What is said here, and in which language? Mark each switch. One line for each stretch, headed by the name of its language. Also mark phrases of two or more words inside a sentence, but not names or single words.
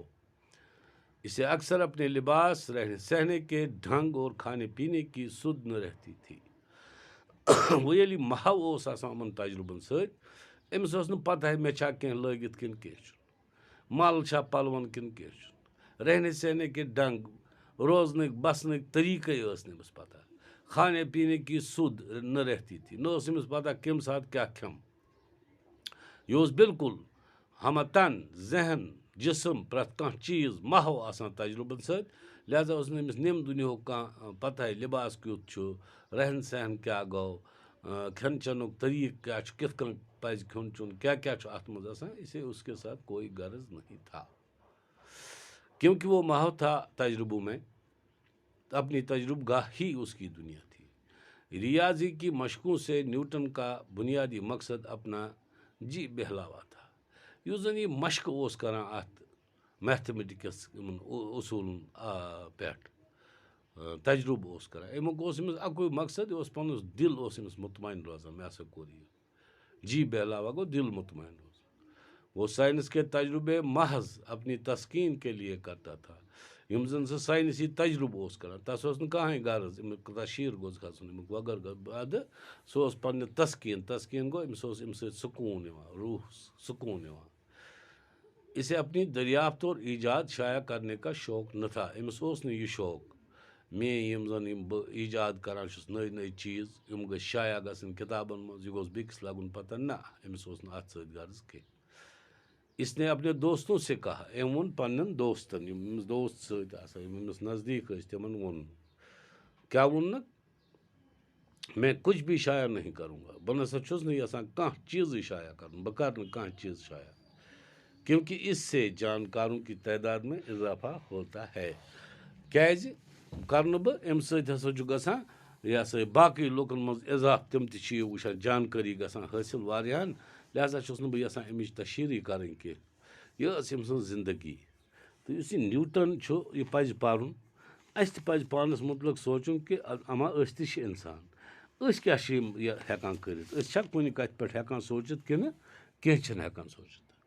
Urdu: اسے اکثر اپنے لباس رہنے سہنے کے ڈھنگ اور کھانے پینے کی سدھ نہ رہتی تھی.
Kashmiri: وۄنۍ ییٚلہِ یہِ محو اوس آسان یِمن تجرُبن سۭتۍ أمِس ٲس نہٕ پتہ مےٚ چھا کینٛہہ لٲگِتھ کِنہٕ کینٛہہ چھُنہٕ مل چھا پلون کِنہٕ کینٛہہ چھُنہٕ
Urdu: رہنے سہنے کے ڈنگ
Kashmiri: روزنٕکۍ بسنٕکۍ طریٖقے ٲس نہٕ أمِس پتہ.
Urdu: کھانے پینے کی سُد نہ رہتی تھی
Kashmiri: نہ اوس أمِس پتہ کمہِ ساتہٕ کیاہ کھٮ۪مہٕ. یہِ اوس بالکل ہمہ تن ذہن جسم پرٛٮ۪تھ کانٛہہ چیٖز محو آسان تجرُبن سۭتۍ. لہذا اوس نہٕ أمِس نٮ۪مہِ دُنیاہُک کانٛہہ پتہے لباس کیُتھ چھُ رہن سہن کیاہ گوٚو کھٮ۪ن چٮ۪نُک طریٖقہٕ کیاہ چھُ کِتھ کٔنۍ پزِ کھیوٚن چیوٚن کیاہ کیاہ چھُ اتھ منٛز آسان
Urdu: اسے اس کے ساتھ کوئی غرض نہیں تھا. کیونکہ وہ محو تھا تجربوں میں اپنی تجربہ گاہ ہی اس کی دنیا تھی. ریاضی کی مشقوں سے نیوٹن کا بنیادی مقصد اپنا جی بہلاوا تھا.
Kashmiri: یُس زن یہِ مشقہٕ اوس کران اتھ میتھمیٹکس یِمن اصوٗلن پٮ۪ٹھ تجربہٕ اوس کران امیُک اوس أمِس اکُے مقصد یہِ اوس پنُن دل اوس أمِس مطمعین روزان مےٚ ہسا کوٚر یہِ.
Urdu: جی بہلاوا
Kashmiri: گوٚو دل مطمعین روزان.
Urdu: وہ سائنس کے تجربے محض اپنی تسکین کے لیے کرتا تھا.
Kashmiri: یِم زن سُہ ساینسی تجربہٕ اوس کران تس اوس نہٕ کٕہٕنۍ غرض امیُک تشہیٖر گوٚژھ گژھُن امیُک وغٲر ادٕ سُہ اوس پننہِ تسکیٖن گوٚو أمِس اوس امہِ سۭتۍ سکوٗن یِوان روح سکوٗن یِوان.
Urdu: اسے اپنی دریافت اور ایجاد شائع کرنے کا شوق نہ تھا.
Kashmiri: أمِس اوس نہٕ یہِ شوق میٲنۍ یِم زن یِم بہٕ ایجاد کران چھُس نٔے نٔے چیٖز یِم گٔژھۍ شایع گژھٕنۍ کِتابن منٛز یہِ گوٚژھ بیٚکِس لگُن پتہ نہ أمِس اوس نہٕ اتھ سۭتۍ غرض کینٛہہ.
Urdu: اس نے اپنے دوستوں سے کہا
Kashmiri: أمۍ ووٚن پننٮ۪ن دوستن یِم أمِس دوست سۭتۍ آسان یِم أمِس نزدیٖک ٲسۍ تِمن ووٚن کیاہ ووٚننکھ
Urdu: میں کچھ بھی شائع نہیں کروں گا.
Kashmiri: بہٕ نسا چھُس نہٕ یژھان کانٛہہ چیٖزٕے شایع کرُن بہٕ کرٕ نہٕ کانٛہہ چیٖز شایع
Urdu: کیونکہ اس سے جانکاروں کی تعداد میں اضافہ ہوتا ہے.
Kashmiri: کیازِ کرنہٕ بہٕ امہِ سۭتۍ ہسا چھُ گژھان یہِ ہسا باقٕے لُکن منٛز اضافہٕ تِم تہِ چھِ یہِ وٕچھان جانکٲری گژھان حٲصِل واریاہن. لہذا چھُس نہٕ بہٕ یژھان امِچ تشہیٖرٕے کرٕنۍ کینٛہہ. یہِ ٲس أمۍ سٕنٛز زندگی. تہٕ یُس یہِ نیوٹن چھُ یہِ پزِ پرُن. اَسہِ تہِ پزِ پانس مُتعلق سونٛچُن کہِ اما أسۍ تہِ چھِ انسان أسۍ کیاہ چھِ یہِ ہٮ۪کان کٔرِتھ أسۍ چھا کُنہِ کتھِ پٮ۪ٹھ ہٮ۪کان سوٗنٛچِتھ کِنہٕ کینٛہہ چھِنہٕ ہٮ۪کان سوٗنٛچِتھ.